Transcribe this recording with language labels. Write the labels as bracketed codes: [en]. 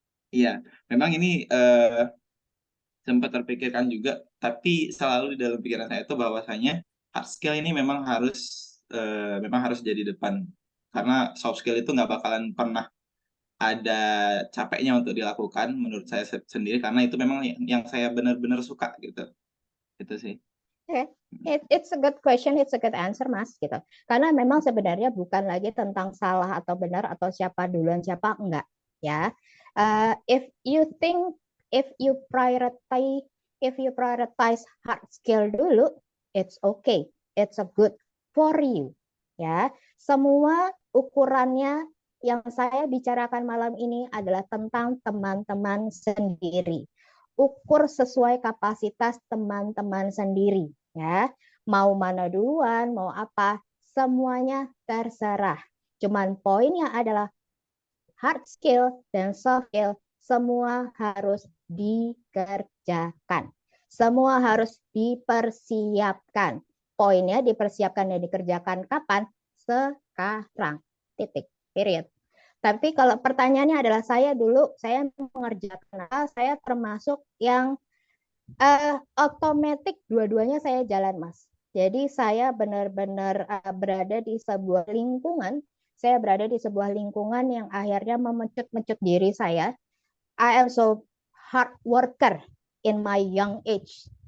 [id] iya, memang ini sempat terpikirkan juga, tapi selalu di dalam pikiran saya itu bahwasanya hard skill ini memang harus jadi depan, karena soft skill itu nggak bakalan pernah ada capeknya untuk dilakukan menurut saya sendiri, karena itu memang yang saya benar-benar suka gitu. Itu sih. Okay. [en] It's a good question, it's a good answer, Mas. [id] Gitu. Karena memang sebenarnya bukan lagi tentang salah atau benar atau siapa duluan siapa enggak, ya. [en] If you prioritize hard skill [id] dulu, [en] it's okay, it's a good for you, ya. [id] Semua ukurannya yang saya bicarakan malam ini adalah tentang teman-teman sendiri. Ukur sesuai kapasitas teman-teman sendiri, ya. Mau mana duluan, mau apa, semuanya terserah. Cuman poinnya adalah hard skill dan soft skill semua harus dikerjakan. Semua harus dipersiapkan. Poinnya dipersiapkan dan dikerjakan kapan? Sekarang. Titik. Period. Tapi kalau pertanyaannya adalah saya mengerjakan saya termasuk yang otomatis dua-duanya saya jalan, Mas. Jadi saya benar-benar berada di sebuah lingkungan yang akhirnya memecut-mecut diri saya. [en] I am so hard worker in my young age.